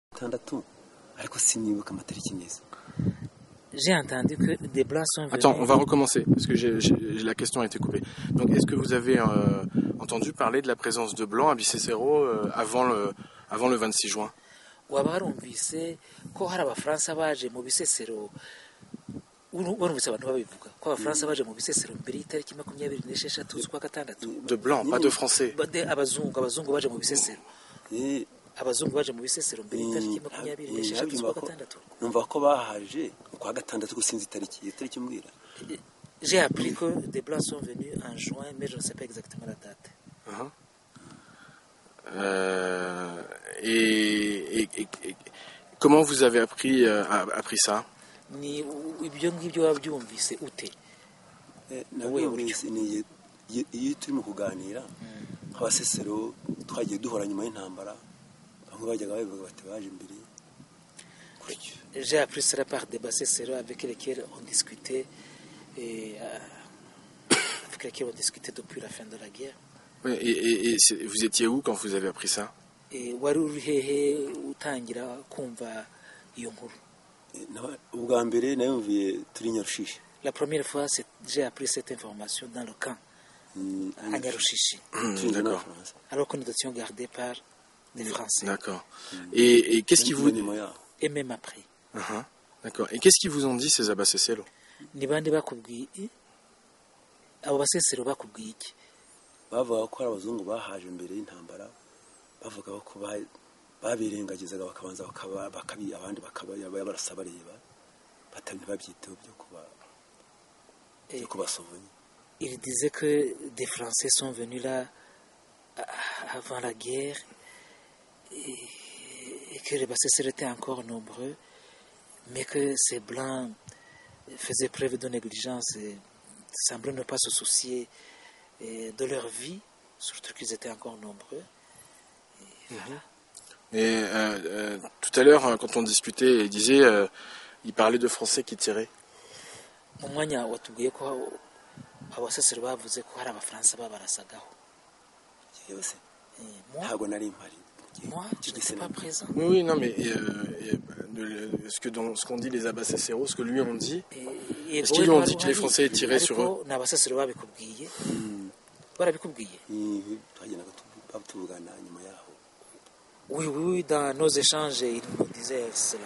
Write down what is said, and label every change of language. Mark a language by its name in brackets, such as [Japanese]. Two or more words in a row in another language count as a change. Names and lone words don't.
[Kinyarwanda] gatandatu ariko sinibuka amatariki neza. [French] J'ai entendu que des blancs sont venus. Attends, on va recommencer, parce que la question a été coupée. Donc, est-ce que vous avez entendu parler de la présence de blancs à Bisesero avant le 26 juin? [Kinyarwanda] waba warumvise ko hari abafaransa baje mu Bisesero, warumvise abantu babivuga ko abafaransa baje mu Bisesero mbere y'itariki 26 z'ukwa gatandatu? [French] De blancs, pas de français. [Kinyarwanda] abazungu baje mu Bisesero. Abazungu baje mu Bisesero mbere y'itariki 26 z'ukwa gatandatu. Numva ko bahaje kwa gatandatu gusinzi itariki mbwira. [French] J'ai appris que des blancs sont venus en juin, mais je ne sais pas exactement la date. Et comment vous avez appris ça? [Kinyarwanda] Ni ibyo ngibyo wabyumvise ute? Nabwumvise ni iyo turi mu kuganira abasesero twagiye duhora nyuma y'intambara, bamwe bajyaga babivuga bati baje imbere. [French] J'ai appris cela par des Basesero avec lesquels on discutait depuis la fin de la guerre. Oui, et vous étiez où quand vous avez appris ça? [Kinyarwanda] Wari uri hehe utangira kumva iyo nkuru? Ubwa mbere nayumviye turi Nyarushishi. [French] La première fois j'ai appris cette information dans le camp à Nyarushishi. D'accord. Alors que nous étions gardés par des Français. D'accord. Et qu'est-ce qui vous... Et même après. D'accord. Et qu'est-ce qu'ils vous ont dit, ces Abasesero? [Kinyarwanda] Ni bande bakubwiye? Abo Basesero bakubwiye iki? Bavuga ko abazungu bahaje imbere y'intambara, bavuga ko babirengagizaga bakabanza bakabi abandi barasa bareba batamye babyiteho byo kubasovanya. [French] Il disait que des Français sont venus là avant la guerre et que les Basesero étaient encore nombreux, mais que ces blancs faisaient preuve de négligence et semblaient ne pas se soucier de leur vie, surtout qu'ils étaient encore nombreux. Et voilà. Et tout à l'heure, quand on discutait, il parlait de Français qui tiraient. [Kinyarwanda] Mu mwanya watubwiye ko abasesero bavuze ko hari abafaransa babarasagaho. Yose ntago nari mpari. [French] Moi, je n'étais pas présent. Oui, non, mais ce qu'ont dit les Abasesero, ce que lui ont dit, est-ce qu'ils lui ont dit que les Français tiraient sur eux? [Kinyarwanda] N'abasesero babikubwiye. Barabikubwiye. [French] Oui, dans nos échanges, ils nous disaient cela.